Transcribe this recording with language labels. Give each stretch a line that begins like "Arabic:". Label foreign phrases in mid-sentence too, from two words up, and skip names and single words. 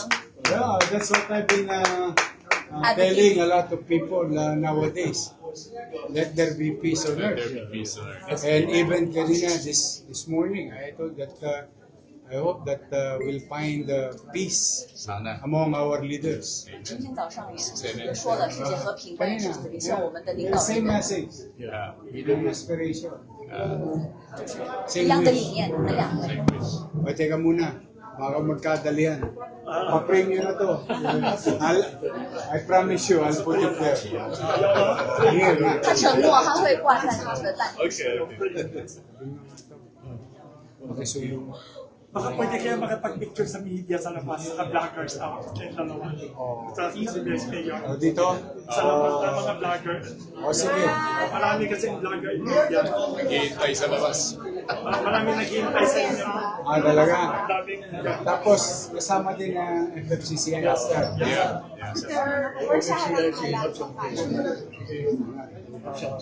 English: Yeah, that's what I've been telling a lot of people nowadays. Let there be peace on Let there earth. be peace on earth. And even kanina this morning, I told that I hope that we'll find peace sana. among our leaders.
Chinese: 今天早上也说了世界和平关键是特别希望我们的领导
English: Same
Chinese: 人
English: message, Yeah. same aspiration,
Chinese: 一
English: same
Chinese: 样的
English: wish.
Chinese: 理念，我们两位。
Filipino: O, teka muna. Baka magkadalian. Pa-frame nyo na to.
English: I promise you, I'll put it there. Here,
Chinese: 他承诺他会挂在他的蛋。
Filipino: Okay. Okay, so yung... Baka pwede kaya makapag-picture sa media sa labas, sa vloggers out, kayong dalawa. Sa CBS kayo. Oh, dito? Sa labas ng mga vlogger. O, sige. Marami kasing vlogger
English: in media.
Filipino: Naghihintay sa labas. Marami naghihintay sa inyo. Ah, talaga. Maraming Tapos, kasama din na FFCCI after.
English: Yeah. Yeah.
Chinese: 不是下海的海洋